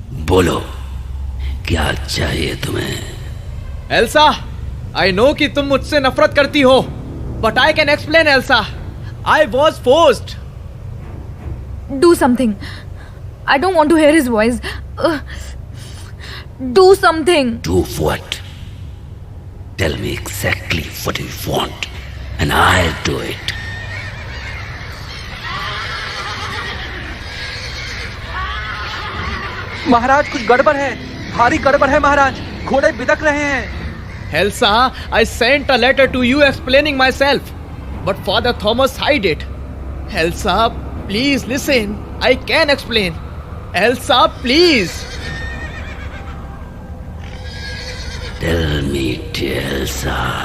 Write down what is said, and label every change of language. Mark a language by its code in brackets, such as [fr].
[hi] बोलो, क्या चाहिए तुम्हें? [en] Elsa, I know [hi] कि तुम मुझसे नफरत करती हो, [en] but I can explain, Elsa. I was forced. Do something. I don't want to hear his voice. Do something. Do what? Tell me exactly what you want, and I'll do it. [hi] महाराज कुछ गड़बड़ है, भारी गड़बड़ है महाराज. घोड़े बिदक रहे हैं. [en] Elsa, I sent a letter to you explaining myself, but Father Thomas hid it. Elsa, please listen. I can explain. Elsa, please. Tell me, Elsa.